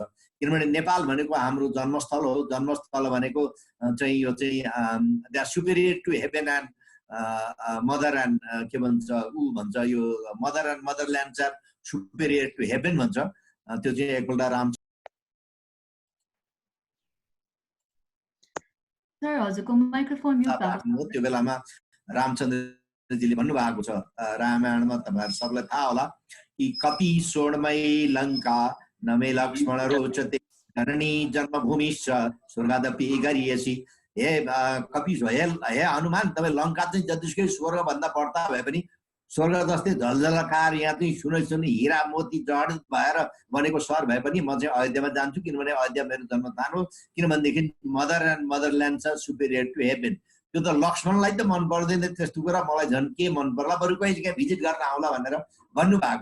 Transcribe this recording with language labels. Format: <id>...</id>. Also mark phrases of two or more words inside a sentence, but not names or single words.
<ne>किनभने नेपाल भनेको हाम्रो जन्मस्थल हो। जन्मस्थल भनेको चाहिँ यो चाहिँ</ne> <en>they are superior to heaven and mother and</en> <ne>के भन्छ भन्छ यो</ne> <en>mother and motherlands are superior to heaven</en> <ne>भन्छ। त्यो चाहिँ एकपल्ट राम हजुरको माइक्रोफोन म्युट भएको त्यो बेलामा रामचन्द्रजीले भन्नुभएको छ रामायणमा, तपाईँहरू सबलाई थाहा होला कि</ne> <sa>कपि स्वर्णमयी लङ्का नमे लक्ष्मण रोचते जननी जन्मभूमिश्च स्वर्गादपि गरिएसी।</sa> <ne>हे कपि हे हनुमान, तपाईँ लङ्का चाहिँ जतिसुकै स्वर्ग भन्दा बढ्ता भए पनि स्वर्ग जस्तै झलझलकार यहाँ चाहिँ सुनै हिरा मोती जडित भएर बनेको सहर भए पनि म चाहिँ अयोध्यामा जान्छु। किनभने अयोध्या मेरो जन्मस्थान हो। किनभनेदेखि</ne> <en>mother and motherland</en> <ne>छ</ne> <en>superior to heaven.</en> <ne>त्यो त लक्ष्मणलाई त मन पर्दैन त्यस्तो कुरा, मलाई झन् के मन पर्ला, बरु कहीँ कहीँ भिजिट गर्न आउला भनेर भन्नुभएको।</ne>